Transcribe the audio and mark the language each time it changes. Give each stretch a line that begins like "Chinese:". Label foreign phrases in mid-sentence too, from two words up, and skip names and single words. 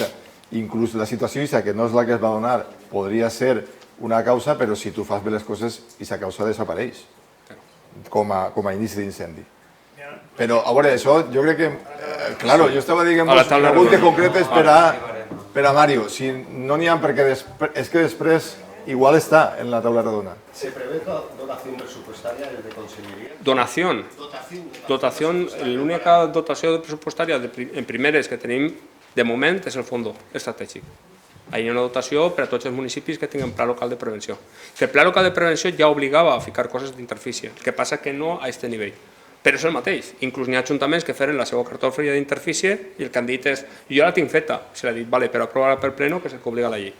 Catalan: Inclús la situació que no és la que es va donar podria ser una causa, però si tu fas bé les coses, aquesta causa desapareix com a inici d'incendi. Però, a veure, això jo crec que... Claro, jo estava dient preguntes concretes per a Mario. Si no n'hi ha, perquè és que després igual està en la taula redonda.
Spanish: ¿Se prevé dotación presupuestaria desde Consellería? Donación. Dotación,
Catalan: l'única dotació pressupostària en primeres que tenim de moment és el fons estratègic. Hi ha una dotació per a tots els municipis que tinguin pla local de prevenció. Que el pla local de prevenció ja obligava a ficar coses d'interfície, el que passa que no a aquest nivell. Però és el mateix, inclús n'hi ha ajuntaments que feren la seva cartografia d'interfície i el que han dit és, jo la tinc feta, se l'ha dit, vale, però aprovar-la per pleno, que és el que obliga la llei.